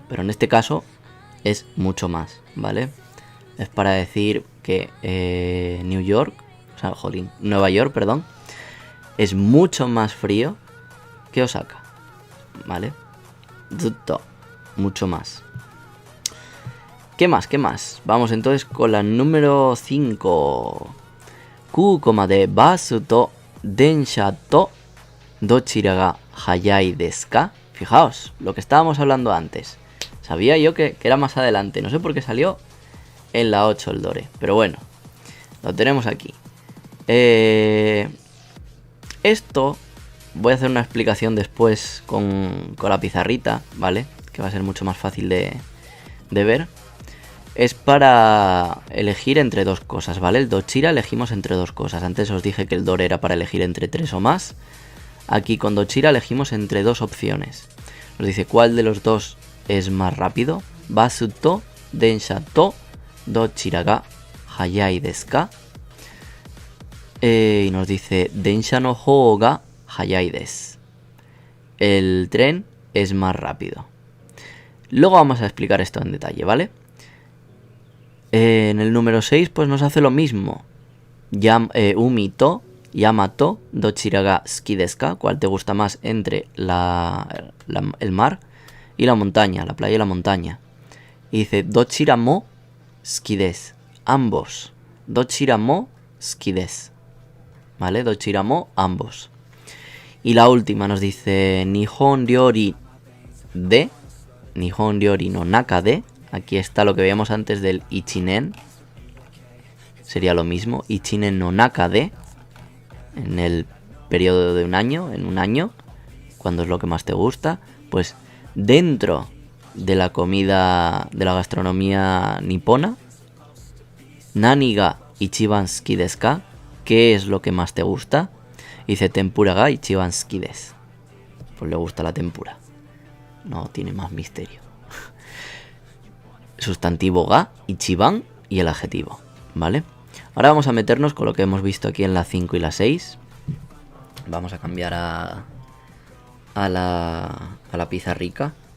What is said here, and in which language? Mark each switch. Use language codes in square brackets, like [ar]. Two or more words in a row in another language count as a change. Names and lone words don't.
[es] Pero en este caso es mucho más, ¿vale? Es para decir que Nueva York, perdón, es mucho más frío que Osaka, ¿vale? Zutto, mucho más. ¿Qué más? ¿Qué más? Vamos entonces con la número 5. [ja] 空港までバスと電車とどちらが速いですか? [es] Fijaos, lo que estábamos hablando antes. Sabía yo que era más adelante. No sé por qué salió en la 8 el Dore. Pero bueno, lo tenemos aquí. Esto voy a hacer una explicación después con la pizarrita, ¿vale? Que va a ser mucho más fácil de ver. Es para elegir entre dos cosas, ¿vale? El dochira elegimos entre dos cosas. Antes os dije que el Dore era para elegir entre 3 o más. Aquí con dochira elegimos entre dos opciones. Nos dice cuál de los dos es más rápido. [ja] バスと電車とどちらが速いですか? [es] Y nos dice [ja] 電車のほうが速いです. [es] El tren es más rápido. Luego vamos a explicar esto en detalle, ¿vale? En el número 6 pues nos hace lo mismo. [ja] 海と山とどちらが好きですか? [es] ¿Cuál te gusta más entre el mar y la montaña, la playa y la montaña? Y dice [ja] どちらも好きです. [es] Ambos. [ja] どちらも好きです. ¿Vale? どちらも, [es] ambos. Y la última nos dice [ja] 日本料理で. 日本料理の中で. [es] Aquí está lo que veíamos antes del ichinen. Sería lo mismo. [ja] 一年の中で. [es] En el periodo de un año. En un año. Cuando es lo que más te gusta. Pues dentro de la comida. De la gastronomía nipona. [ja] 何が一番好きですか? [es] ¿Qué es lo que más te gusta? [ja] Dice 天ぷらが一番好きです. [es] Pues le gusta la tempura. No tiene más misterio. Sustantivo [ja] が、一番 [es] y el adjetivo, ¿vale? Ahora vamos a meternos con lo que hemos visto aquí en la 5 y la 6. Vamos a cambiar a la pizarrica.